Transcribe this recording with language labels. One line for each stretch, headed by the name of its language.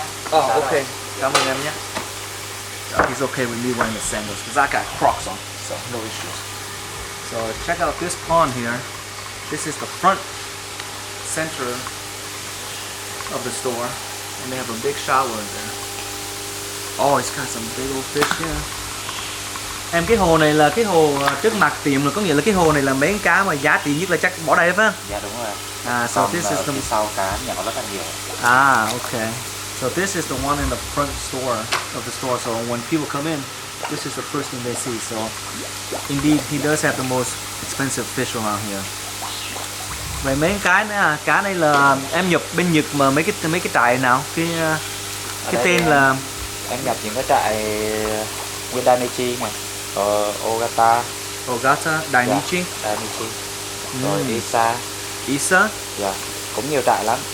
English: Oh, okay.
Vietnamese: Cảm ơn em nhé.
English: He's okay with me wearing the sandals because I got Crocs on, so no issues. So check out this pond here. This is the front center of the store, and they have a big shower in there. Oh, it's got some big old fish here.
Vietnamese: Em, cái hồ này là cái hồ trước mặt tiệm, là có nghĩa là cái hồ này là mấy cá mà giá trị nhất là chắc bỏ đây phải không? Dạ đúng rồi.
English: So this is the
Vietnamese: sau cá nhỏ rất là nhiều.
English: Okay. So this is the one in the front store of the store. So when people come in, this is the first thing they see. So indeed, he does have the most expensive fish around here.
Vietnamese: Vậy mấy cái nữa à? Cá này là em nhập bên Nhật mà mấy cái trại nào? Cái tên là em nhập những cái trại nguyên Danichi này, Ogata, Dainichi, rồi Isa. Dạ, cũng nhiều trại lắm.